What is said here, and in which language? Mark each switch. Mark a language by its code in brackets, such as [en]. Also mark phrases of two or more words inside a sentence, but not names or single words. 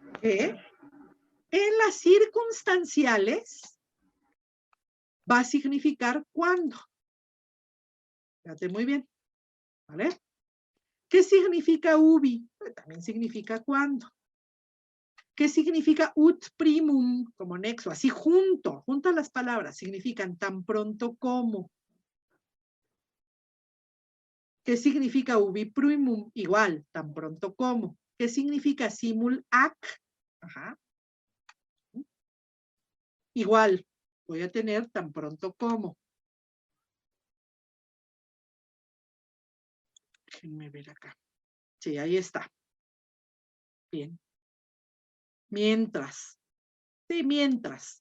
[es] Que en las circunstanciales va a significar cuándo. Fíjate muy bien, ¿vale? ¿Qué significa ubi? Pues también significa cuándo. ¿Qué significa [la] ut primum? [es] Como nexo, así junto las palabras, significan tan pronto como. ¿Qué significa [la] ubi primum? [es] Igual, tan pronto como. ¿Qué significa [la] simul ac? [es] Ajá. Igual, voy a tener tan pronto como. Déjenme ver acá. Sí, ahí está. Bien. Mientras. Sí, mientras.